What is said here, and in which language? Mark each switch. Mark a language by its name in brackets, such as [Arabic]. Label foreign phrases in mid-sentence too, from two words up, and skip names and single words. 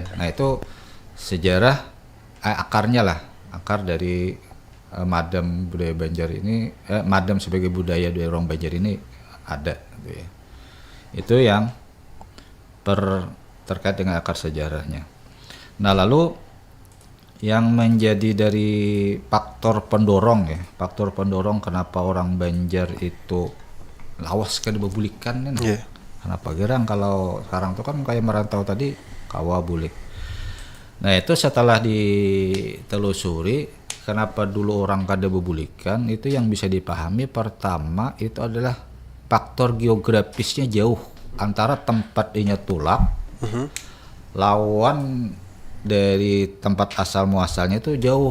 [Indonesian] Nah itu sejarah akarnya lah, akar dari madam budaya Banjar ini, madam sebagai budaya dari orang Banjar ini ada gitu ya. Itu yang terkait dengan akar sejarahnya. Nah lalu yang menjadi dari faktor pendorong kenapa orang Banjar itu [Banjar] lawas sekali bebulikan [Indonesian] kan? [Banjar] Kenapa gerang kalau sekarang tuh kan kayak merantau tadi kawa bulik. [Indonesian] Nah itu setelah ditelusuri kenapa dulu orang [Banjar] kada bebulikan [Indonesian] itu yang bisa dipahami pertama itu adalah faktor geografisnya jauh antara tempat [Banjar] inya tulak lawan [Indonesian] dari tempat asal muasalnya itu jauh.